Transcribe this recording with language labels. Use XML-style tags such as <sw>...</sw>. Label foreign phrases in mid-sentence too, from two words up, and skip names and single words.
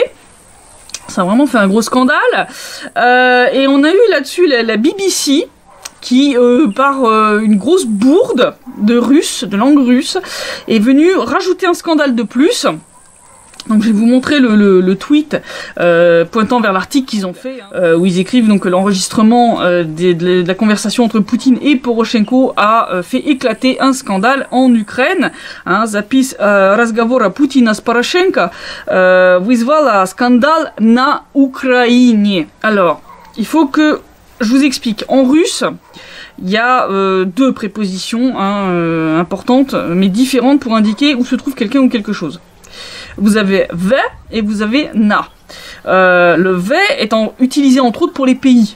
<fr>Ça a vraiment fait un gros scandale. Et on a eu là-dessus la BBC qui, par une grosse bourde de langue russe, est venue rajouter un scandale de plus. Donc je vais vous montrer le tweet pointant vers l'article qu'ils ont fait, hein, où ils écrivent donc que l'enregistrement de la conversation entre Poutine et Poroshenko a fait éclater un scandale en Ukraine.</fr> <ru>Hein, Zapis разговора Путина с Порошенко вызвала скандал на Украине.</ru> <fr>Alors, il faut que je vous explique. En russe, il y a deux prépositions importantes, mais différentes pour indiquer où se trouve quelqu'un ou quelque chose. Vous avez « v » et vous avez « na ». Le « v » étant utilisé entre autres pour les pays.</fr>